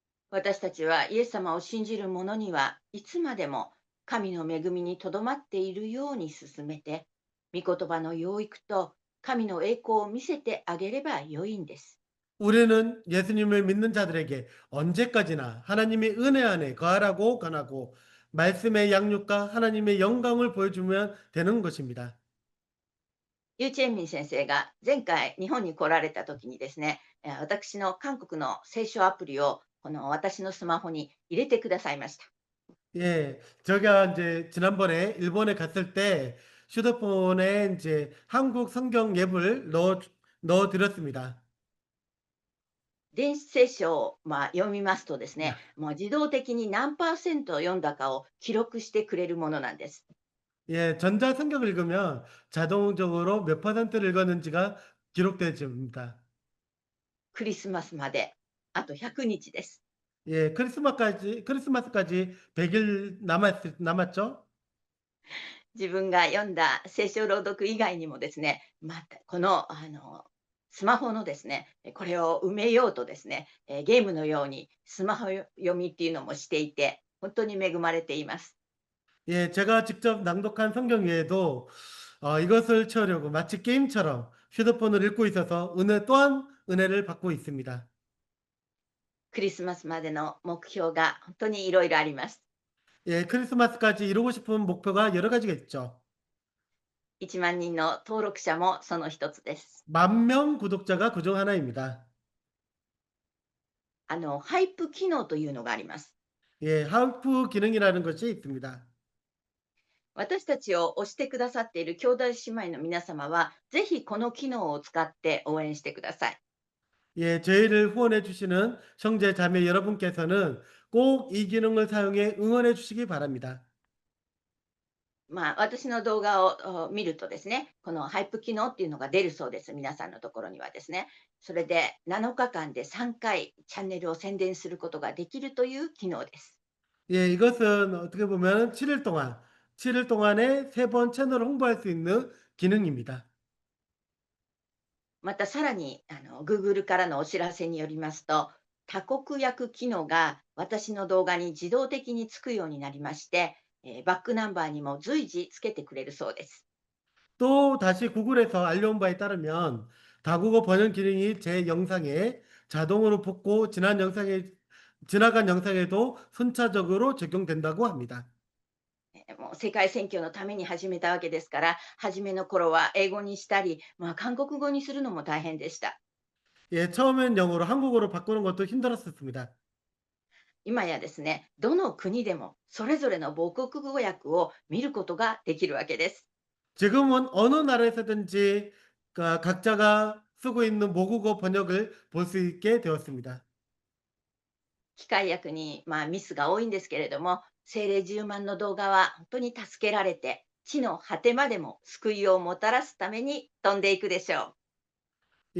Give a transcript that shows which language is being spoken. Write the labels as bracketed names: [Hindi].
[Japanese] 私たちはイエス様を信じる者にはいつまでも神の恵みにとどまっているように進めて、御言葉の養育と神の栄光を見せてあげればよいんです。 [Korean] 우리는 예수님을 믿는 자들에게 언제까지나 하나님의 은혜 안에 거하라고 권하고 말씀의 양육과 하나님의 영광을 보여주면 되는 것입니다. [Japanese] ユーチェンミン先生が前回日本に来られた時にですね、私の韓国の聖書アプリをこの私のスマホに入れてくださいました。 [Korean] 예, 제가 이제 지난번에 일본에 갔을 때 휴대폰에 이제 한국 성경 앱을 넣어 드렸습니다. [Japanese] 電子聖書を読みますとですね、もう自動的に何パーセント読んだかを記録してくれるものなんです。 [Korean] 예, 전자 성경을 읽으면 자동적으로 몇 퍼센트를 읽었는지가 기록되어 줍니다. [Japanese] クリスマスまであと100日です。 [Korean] 예, 크리스마스까지 100일 남았죠? [Japanese] 自分が読んだ聖書朗読以外にもですね、またこのスマホのですね、これを埋めようとですね、ゲームのようにスマホ読みっていうのもしていて、本当に恵まれています。 [Korean] 예, 제가 직접 낭독한 성경 외에도 이것을 채우려고 마치 게임처럼 휴대폰을 읽고 있어서 은혜 또한 은혜를 받고 있습니다. [Japanese] クリスマスまでの目標が本当にいろいろあります。 [Korean] 예, 크리스마스까지 이루고 싶은 목표가 여러 가지가 있죠. [Japanese] 1万人の登録者もその一つです。 [Korean] 10,000명 구독자가 그중 하나입니다. [Japanese] ハイプ機能というのがあります。 [Korean] 예, 하우프 기능이라는 것이 있습니다. [Japanese] 私たちを推してくださっている兄弟姉妹の皆様は、ぜひこの機能を使って応援してください。 [Korean] 예, 저희를 후원해 주시는 형제 자매 여러분께서는 꼭 이 기능을 사용해 응원해 주시기 바랍니다. [Japanese] 私の動画を見るとですね、このハイプ機能っていうのが出るそうです。皆さんのところにはですね。それで7日間で3回チャンネルを宣伝することができるという機能です。 [Korean] 예, 이것은 어떻게 보면 7일 동안에 3번 채널을 홍보할 수 있는 기능입니다. [Japanese] またさらにGoogle からのお知らせによりますと、多国訳機能が私の動画に自動的につくようになりまして、バックナンバーにも随時つけてくれるそうです。 [Korean] 또 다시 구글에서 알려온 바에 따르면 다국어 번역 기능이 제 영상에 자동으로 붙고 지나간 영상에도 순차적으로 적용된다고 합니다. [Japanese] もう世界選挙のために始めたわけですから、初めの頃は英語にしたり、韓国語にするのも大変でした。 [Korean] 예, 처음엔 영어로 한국어로 바꾸는 것도 힘들었습니다. [Japanese] 今やですね、どの国でもそれぞれの母国語訳を見ることができるわけです。 [Korean] 지금은 어느 나라에서든지 각자가 쓰고 있는 모국어 번역을 볼 수 있게 되었습니다. [Japanese] 機械訳にミスが多いんですけれども、精霊10万の動画は本当に助けられて、地の果てまでも救いをもたらすために飛んでいくでしょう。